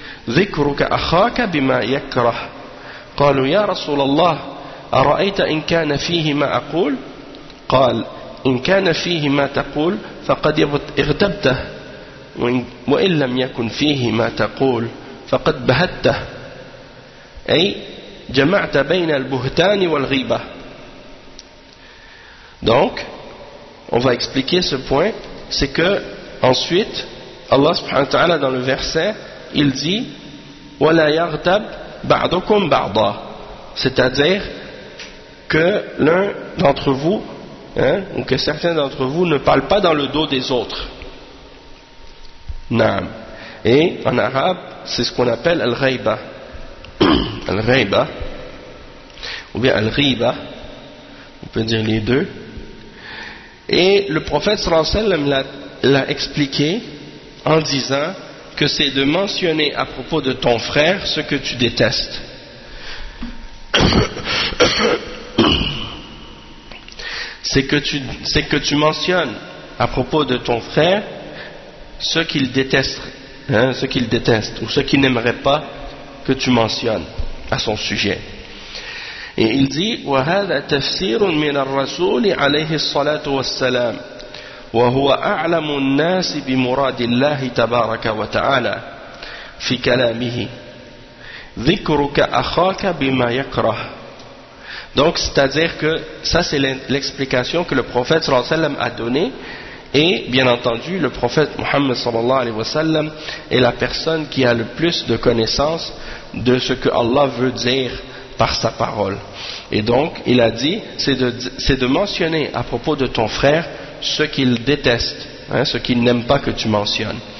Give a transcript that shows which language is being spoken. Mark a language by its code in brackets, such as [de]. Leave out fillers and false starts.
[ar] ذكرك أخاك بما يكره قالوا يا رسول الله أرأيت إن كان فيه ما أقول قال إن كان فيه ما تقول فقد اغتبته وإن لم يكن فيه ما تقول فقد بهته أي جمعت بين البهتان والغيبة. [fr] Donc, on va expliquer ce point, c'est que ensuite, Allah subhanahu wa ta'ala dans le verset, il dit [ar] وَلَا يَغْتَبْ بَعْضُكُمْ بَعْضًا [fr] c'est-à-dire que l'un d'entre vous, ou que certains d'entre vous ne parlent pas dans le dos des autres. Naam. Et en arabe, c'est ce qu'on appelle الغيبة. Al-Ghaiba ou bien Al-Ghiba, on peut dire les deux. Et le prophète sallallahu alayhi wa sallam l'a expliqué en disant que c'est de mentionner à propos de ton frère ce que tu détestes. C'est que tu mentionnes à propos de ton frère ce qu'il déteste, ce qu'il déteste ou ce qu'il n'aimerait pas que tu mentionnes à son sujet. Et il dit [ar] « وَهَذَا تَفْسِيرٌ مِنَ الرَّسُولِ عَلَيْهِ الصَّلَاةُ وَالسَّلَامِ وَهُوَ أَعْلَمُ النَّاسِ بِمُرَادِ اللَّهِ تَبَارَكَ وَتَعَالَى فِي كَلَامِهِ ذِكْرُكَ أَخَاكَ بِمَا يَكْرَهُ » [fr] Donc, c'est-à-dire que ça, c'est l'explication que le prophète sallallahu alayhi wa sallam a donnée. Et bien entendu, le prophète Mohammed sallallahu alayhi wa sallam est la personne qui a le plus de connaissances de ce que Allah veut dire par sa parole. Et donc, il a dit, c'est de mentionner à propos de ton frère ce qu'il déteste, ce qu'il n'aime pas que tu mentionnes.